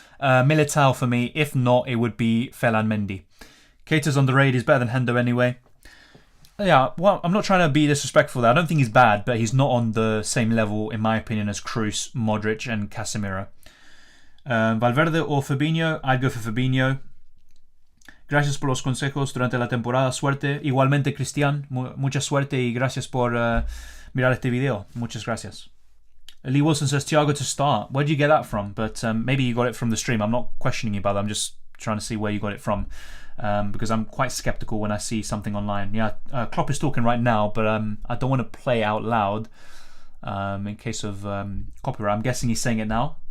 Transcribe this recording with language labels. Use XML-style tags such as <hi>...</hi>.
<en>Militao for me. If not, it would be Ferland Mendy. Keita's underrated. He's better than Hendo anyway. Yeah, well, I'm not trying to be disrespectful there. I don't think he's bad, but he's not on the same level, in my opinion, as Kroos, Modric, and Casemiro. Valverde or Fabinho? I'd go for Fabinho.</en> <es>Gracias por los consejos durante la temporada. Suerte. Igualmente, Cristian. Mucha suerte y gracias por mirar este video. Muchas gracias.</es> <en>Lee Wilson says, Thiago to start. Where did you get that from? But maybe you got it from the stream. I'm not questioning you about that. I'm just trying to see where you got it from. Because I'm quite skeptical when I see something online. Yeah, Klopp is talking right now, but I don't want to play out loud in case of copyright. I'm guessing he's saying it now.</en>